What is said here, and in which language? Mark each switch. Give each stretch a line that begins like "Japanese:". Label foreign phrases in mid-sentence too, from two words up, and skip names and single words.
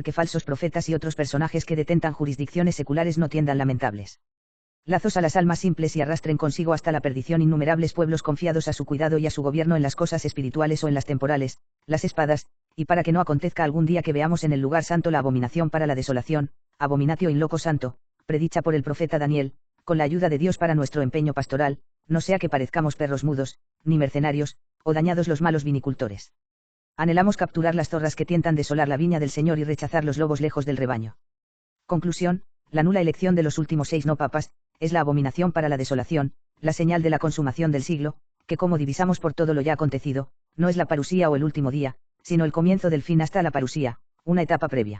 Spanish: que falsos profetas y otros personajes que detentan jurisdicciones seculares no tiendan lamentables lazos a las almas simples y arrastren consigo hasta la perdición innumerables pueblos confiados a su cuidado y a su gobierno en las cosas espirituales o en las temporales, las espadas, y para que no acontezca algún día que veamos en el lugar santo la abominación para la desolación,
Latin: abominatio in loco santo,
Spanish: predicha por el profeta Daniel, con la ayuda de Dios para nuestro empeño pastoral, no sea que parezcamos perros mudos, ni mercenarios, o dañados los malos vinicultores. Anhelamos capturar las zorras que tientan desolar la viña del Señor y rechazar los lobos lejos del rebaño. Conclusión, la nula elección de los últimos 6 no papas, es la abominación para la desolación, la señal de la consumación del siglo, que como divisamos por todo lo ya acontecido, no es la parusía o el último día, sino el comienzo del fin hasta la parusía, una etapa previa.